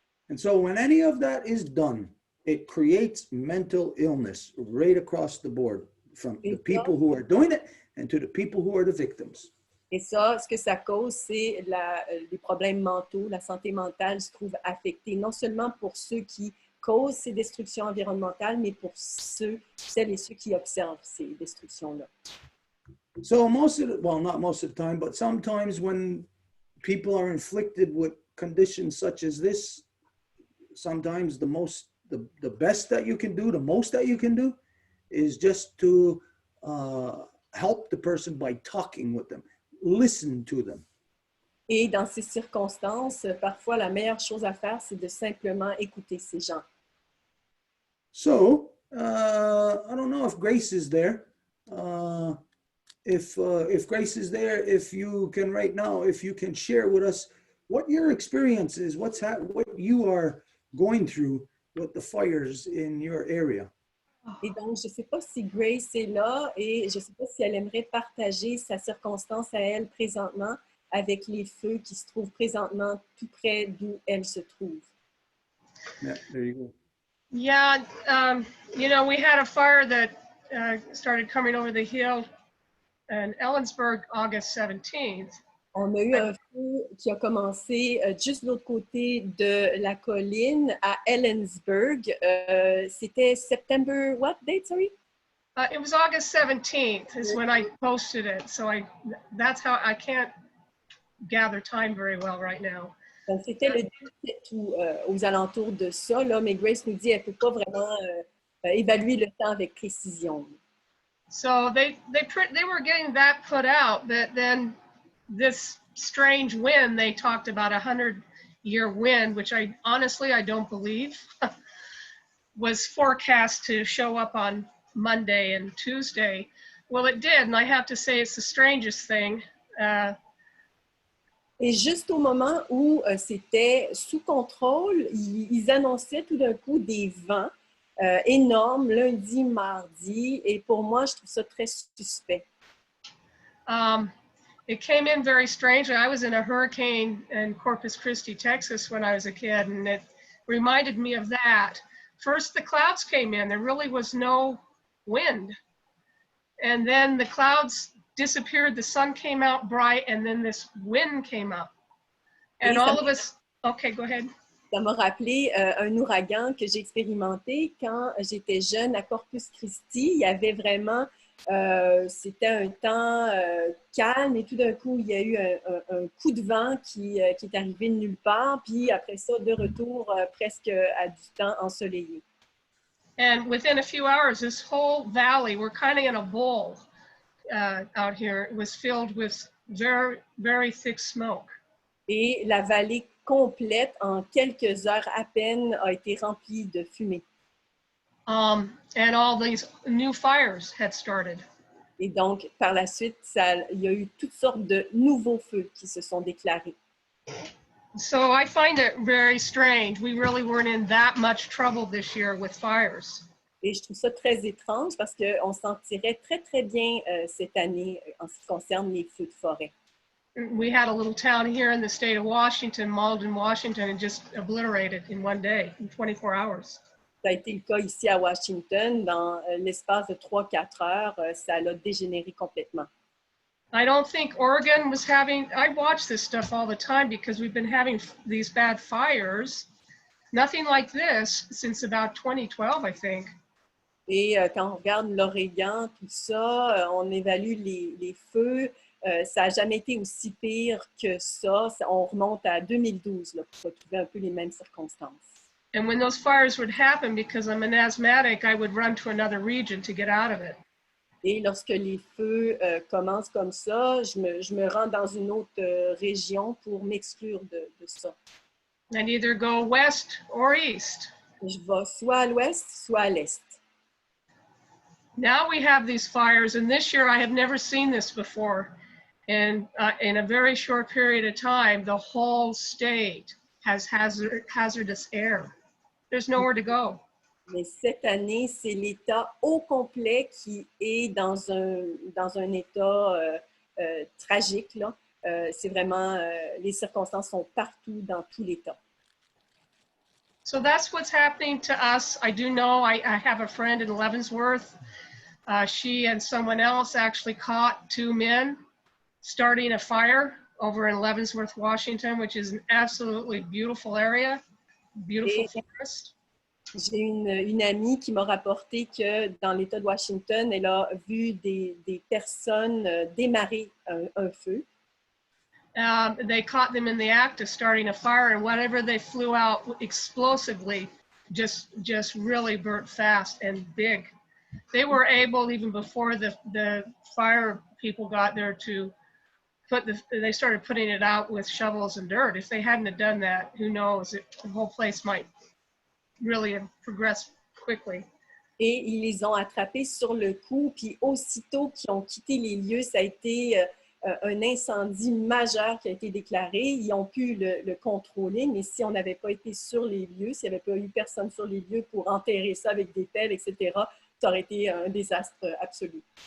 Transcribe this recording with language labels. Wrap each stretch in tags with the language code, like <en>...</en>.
<en>And so when any of that is done, it creates mental illness right across the board, from the people who are doing it and to the people who are the victims.</en> <fr>Et ça, ce que ça cause, c'est les problèmes mentaux. La santé mentale se trouve affectée, non seulement pour ceux qui causent ces destructions environnementales, mais pour celles et ceux qui observent ces destructions-là.</fr> <en>So not most of the time, but sometimes when people are inflicted with conditions such as this, sometimes the best that you can do, the most that you can do, is just to help the person by talking with them, listen to them.</en> <fr>Et dans ces circonstances, parfois, la meilleure chose à faire, c'est de simplement écouter ces gens.</fr> <en>So, I don't know if Grace is there. If Grace is there, if you can right now, if you can share with us what your experience is, what you are going through with the fires in your area.</en> <fr>Et donc, je ne sais pas si Grace est là et je ne sais pas si elle aimerait partager sa circonstance à elle présentement avec les feux qui se trouvent présentement tout près d'où elle se trouve.</fr> <en>Yeah, there you go. Yeah, you know, we had a fire that started coming over the hill in Ellensburg, August 17th.</en> <fr>On a eu un feu qui a commencé juste de l'autre côté de la colline à Ellensburg. C'était</fr> <en>September, what date, sorry? It was August 17th is when I posted it. So that's how I can't gather time very well right now.</en> <fr>Donc, c'était le 17 ou aux alentours de ça, là, mais Grace nous dit qu'elle ne peut pas vraiment évaluer le temps avec précision.</fr> <en>So they were getting that put out, that then this strange wind, they talked about 100-year wind, which I honestly don't believe, was forecast to show up on Monday and Tuesday. Well, it did, and I have to say it's the strangest thing.</en> <fr>Et juste au moment où c'était sous contrôle, ils annonçaient tout d'un coup des vents énormes lundi, mardi, et pour moi, je trouve ça très suspect.</fr> <en>It came in very strangely. I was in a hurricane in Corpus Christi, Texas when I was a kid, and it reminded me of that. First, the clouds came in. There really was no wind. And then the clouds disappeared, the sun came out bright, and then this wind came up. And all of us, okay, go ahead.</en> <fr>Ça m'a rappelé un ouragan que j'ai expérimenté quand j'étais jeune à Corpus Christi. Il y avait vraiment, c'était un temps calme et tout d'un coup, il y a eu un coup de vent qui est arrivé de nulle part. Puis après ça, de retour presque à du temps ensoleillé.</fr> <en>And within a few hours, this whole valley, we're kind of in a bowl out here. It was filled with very, very thick smoke.</en> <fr>Et la vallée complète, en quelques heures à peine, a été remplie de fumée.</fr> <en>And all these new fires had started.</en> <fr>Et donc, par la suite, il y a eu toutes sortes de nouveaux feux qui se sont déclarés.</fr> <en>So I find it very strange. We really weren't in that much trouble this year with fires.</en> <fr>Et je trouve ça très étrange parce qu'on s'en tirait très, très bien cette année en ce qui concerne les feux de forêt.</fr> <en>We had a little town here in the state of Washington, Malden, Washington, and just obliterated in one day, in 24 hours.</en> <fr>Ça a été le cas ici à Washington. Dans l'espace de 3-4 heures, ça l'a dégénéré complètement.</fr> <en>I don't think Oregon was having, I watch this stuff all the time because we've been having these bad fires. Nothing like this since about 2012, I think.</en> <fr>Et quand on regarde l'Oregon, tout ça, on évalue les feux. Ça n'a jamais été aussi pire que ça. On remonte à 2012 là, pour retrouver un peu les mêmes circonstances.</fr> <en>And when those fires would happen, because I'm an asthmatic, I would run to another region to get out of it.</en> <fr>Et lorsque les feux commencent comme ça, je me rends dans une autre région pour m'exclure de ça.</fr> <en>And either go west or east.</en> <fr>Je vais soit à l'ouest, soit à l'est.</fr> <en>Now we have these fires, and this year I have never seen this before. And in a very short period of time, the whole state has hazardous air. There's nowhere to go.</en> <fr>Mais cette année, c'est l'État au complet qui est dans un état tragique, là. C'est vraiment, les circonstances sont partout dans tout l'État.</fr> <en>So that's what's happening to us. I do know I have a friend in Leavenworth. She and someone else actually caught 2 men starting a fire over in Leavenworth, Washington, which is an absolutely beautiful area, beautiful forest.</en> <fr>J'ai une amie qui m'a rapporté que dans l'État de Washington, elle a vu des personnes démarrer un feu.</fr> <en>They caught them in the act of starting a fire, and whatever they flew out explosively just really burnt fast and big. They were able, even before the fire people got there, to they started putting it out with shovels and dirt. If they hadn't have done that, who knows, the whole place might really have progressed quickly.</en> <fr>Et ils les ont attrapés sur le coup, puis aussitôt qu'ils ont quitté les lieux, ça a été un incendie majeur qui a été déclaré. Ils ont pu le contrôler, mais si on n'avait pas été sur les lieux, s'il n'y avait pas eu personne sur les lieux pour enterrer ça avec des pelles, etc., ça aurait été un désastre absolu.</fr>